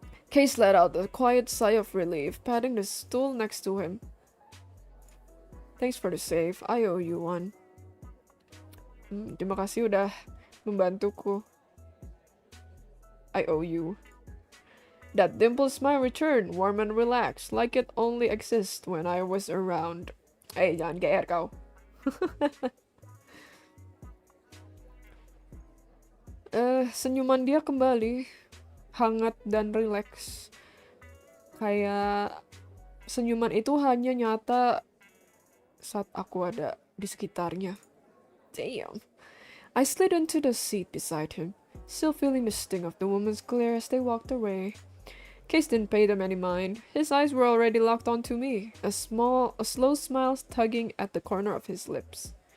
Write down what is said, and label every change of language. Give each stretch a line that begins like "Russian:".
English: Case let out a quiet sigh of relief, patting the stool next to him. Thanks for the save, I owe you one.
Indonesian: Terima kasih udah membantuku.
English: I owe you. That dimpled smile returned, warm and relaxed, like it only exists when I was around.
Indonesian: Jangan GR kau. Senyuman dia kembali, hangat dan rileks. Kayak senyuman itu hanya nyata saat aku ada di sekitarnya.
English: Damn. I slid into the seat beside him, still feeling the sting of the woman's glare as they walked away. Case didn't pay them any mind. His eyes were already locked onto me, a slow smile tugging at the corner of his lips.